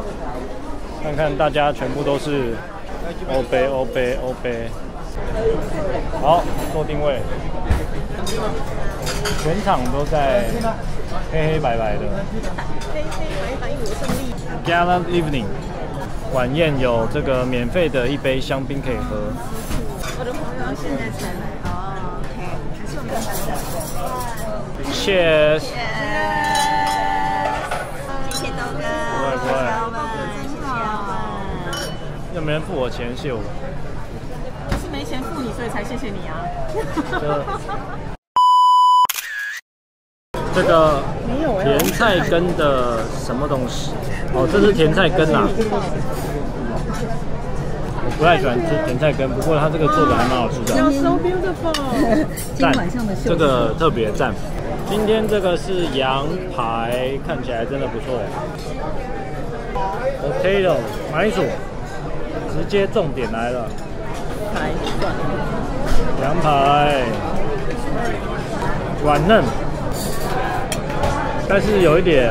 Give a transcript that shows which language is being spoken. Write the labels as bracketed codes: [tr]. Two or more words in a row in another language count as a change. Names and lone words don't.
[zh] 看看大家全部都是歐杯。好，做定位，全場都在黑黑白白的。 [en] Gala Evening [zh] 晚宴有這個免費的1杯香檳可以喝。我的朋友現在才來哦 ，OK， Cheers。謝謝豆哥，不會，又沒人付我錢，謝我。沒錢付你，所以才謝謝你啊。這個甜菜根的什麼東西？哦，這是甜菜根啊。我不太喜歡吃甜菜根，不過它這個做的還蠻好吃的。 [en] So beautiful。 [zh] 讚，這個特別讚。今天這個是羊排，看起來真的不錯哎。Potato， 馬鈴薯，直接重點來了。羊排軟嫩，但是有一點，